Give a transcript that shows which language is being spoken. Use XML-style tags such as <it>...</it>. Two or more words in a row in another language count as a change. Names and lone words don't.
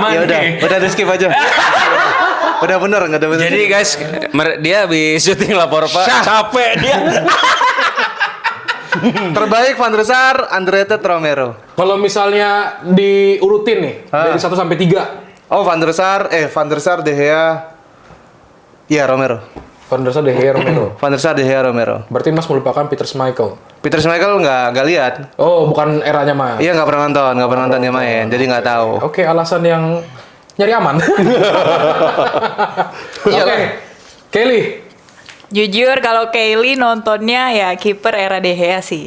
<id>Ya nih. udah di skip aja. Udah bener nggak ada bener. Jadi guys, dia habis syuting lapor Pak. Capek dia. Terbaik Van der Sar, underrated Romero. Kalau misalnya diurutin nih dari 1 sampai 3. Oh Van der Sar, De Gea. Iya Romero. Van der Sar, De Gea, Romero. Van der Sar, De Gea, Romero. Berarti Mas melupakan Peter Schmeichel. Peter Schmeichel nggak lihat. Oh, bukan eranya Mas. Iya nggak pernah nonton dia main, jadi nggak tahu. Oke, alasan yang nyari aman. Oke. Kelly. Jujur kalau Kelly nontonnya ya kiper era De Gea sih.</id>